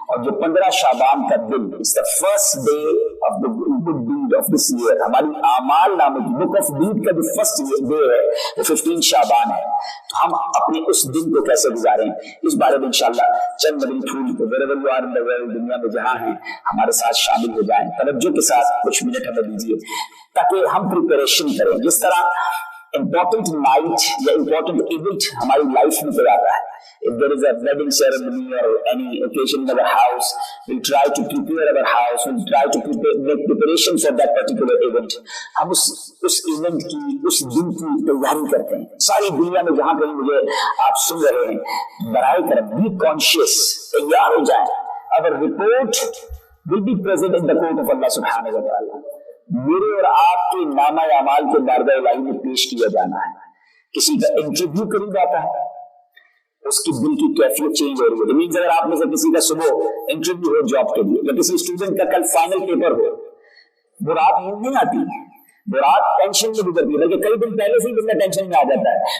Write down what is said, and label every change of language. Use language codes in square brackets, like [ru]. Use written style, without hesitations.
[hi] और जो 15 शाबान का दिन [en] is the first day of the good deed of this year, [hi] हमारी आमाल नामक बुक ऑफ डीड का जो फर्स्ट डे है वो 15 शाबान है। तो हम अपने उस दिन को कैसे गुजारें, इस बारे में इंशाल्लाह चंद नबी फूल दुनिया में जहां हैं हमारे साथ शामिल हो जाएं। तवज्जो के साथ कुछ मिनट हमें दीजिए ताकि हम प्रिपरेशन करें। जिस तरह इम्पोर्टेंट नाइट या इम्पोर्टेंट इवेंट हमारी लाइफ में कोई आता है, [en] if there is a wedding ceremony or any occasion in our house, we'll try to prepare our house, we'll try to make preparation for that particular event. [hi] हम उस event की, उस दिन की तैयारी करते हैं। सारी दुनिया में जहां कहीं मुझे आप सुन रहे हैं, बराए करम [en] be conscious, [hi] तैयार हो जाए। [en] Our report will be present in the court of Allah subhanahu wa ta'ala. [hi] मेरे और आपके नामा अमाल के बारगाह इलाही में पेश किया जाना है। किसी का इंटरव्यू करीब आता है, उसकी दिल की कैफियत चेंज हो रही है। मीन्स अगर आप में से किसी का सुबह इंटरव्यू हो जॉब के लिए, या किसी स्टूडेंट का कल फाइनल पेपर हो, वो रात नींद नहीं आती है, वो रात टेंशन में गुजरती है, बल्कि कई दिन पहले से ही बंदा टेंशन में आ जाता है।